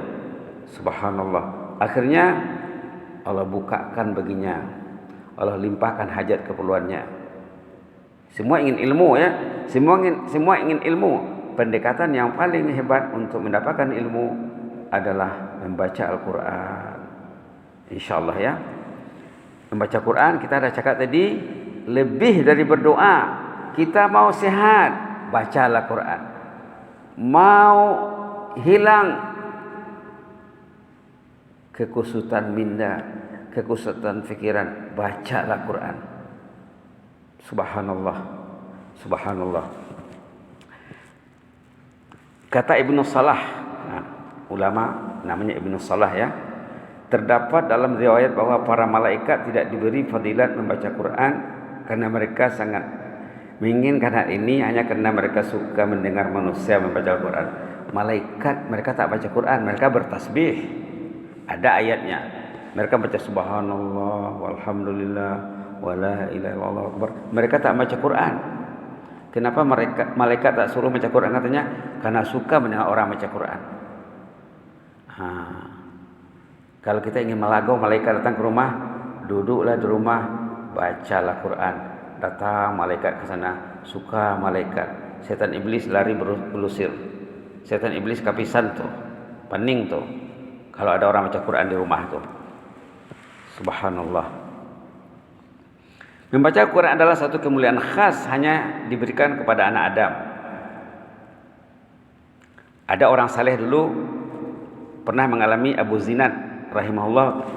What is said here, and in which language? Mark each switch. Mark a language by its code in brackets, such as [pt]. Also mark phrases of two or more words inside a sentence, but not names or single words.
[ms] Subhanallah. Akhirnya Allah bukakan baginya, Allah limpahkan hajat keperluannya. Semua ingin ilmu ya. Semua ingin ilmu. Pendekatan yang paling hebat untuk mendapatkan ilmu adalah membaca Al-Quran. InsyaAllah ya. Membaca Quran, kita dah cakap tadi, lebih dari berdoa. Kita mau sehat, bacalah Quran. Mau hilang kekusutan minda, kekusutan fikiran, bacalah Quran. [ar] Subhanallah, subhanallah. [ms] Kata Ibnu Salah, ulama namanya Ibnu Salah ya, terdapat dalam riwayat bahwa para malaikat tidak diberi fadilat membaca Quran karena mereka sangat menginginkan hal ini hanya karena mereka suka mendengar manusia membaca Al-Quran. Malaikat mereka tak baca Quran, mereka bertasbih. Ada ayatnya. Mereka baca [ar] subhanallah walhamdulillah wala ilaha illallah akbar. [ms] Mereka tak baca Quran. Kenapa malaikat tak suruh baca Quran? Katanya karena suka mendengar orang baca Quran. Kalau kita ingin melagau, malaikat datang ke rumah, duduklah di rumah, bacalah Quran. Datang malaikat ke sana, suka malaikat. Setan iblis lari berlusir. Setan iblis kapisan tu, pening tu. Kalau ada orang baca Quran di rumah tu. Subhanallah. Membaca Quran adalah satu kemuliaan khas hanya diberikan kepada anak Adam. Ada orang saleh dulu pernah mengalami Abu Zinad rahimahullah.